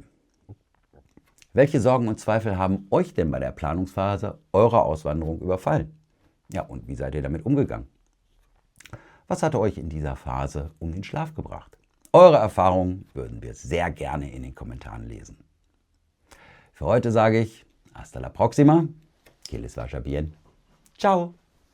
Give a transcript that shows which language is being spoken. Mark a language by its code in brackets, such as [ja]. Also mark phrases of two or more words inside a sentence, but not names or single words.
[de] Welche Sorgen und Zweifel haben euch denn bei der Planungsphase eurer Auswanderung überfallen? Ja, und wie seid ihr damit umgegangen? Was hat euch in dieser Phase um den Schlaf gebracht? Eure Erfahrungen würden wir sehr gerne in den Kommentaren lesen. Für heute sage ich, [es] hasta la próxima, que les vaya bien. Ciao!